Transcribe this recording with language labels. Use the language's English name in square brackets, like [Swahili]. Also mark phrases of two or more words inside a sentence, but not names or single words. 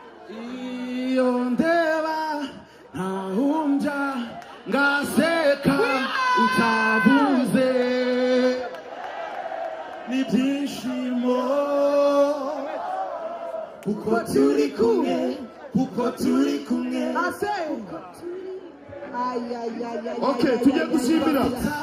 [Kinyarwanda] Iyo ndeba, ntahumbya, ngaseka, Yeah! utavuze. Ni ibyishimo. Kuko turi kumwe, kuko turi kumwe. [English] I say, Ay, ay, ay, ay, Ok, ay, tujye ay, ay, dushimira. ay, ay.